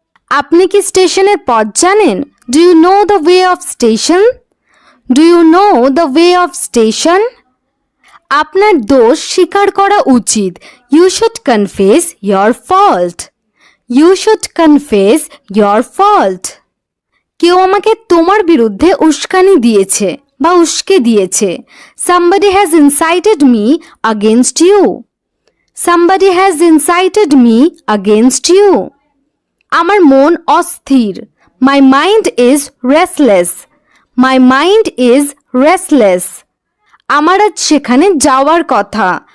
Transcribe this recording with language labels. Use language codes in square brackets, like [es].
[bn] আপনি কি স্টেশনের পথ জানেন? [en] Do you know the way of station? Do you know the way of station? [bn] আপনার দোষ স্বীকার করা উচিত। [en] You should confess your fault. You should confess your fault. [bn] কেউ আমাকে তোমার বিরুদ্ধে উস্কানি দিয়েছে বা উস্কে দিয়েছে। [en] Somebody has incited me against you. Somebody has incited me against you. [bn] আমার মন অস্থির। [en] My mind is restless. My mind is restless. [bn] আমার আজ সেখানে যাওয়ার কথা।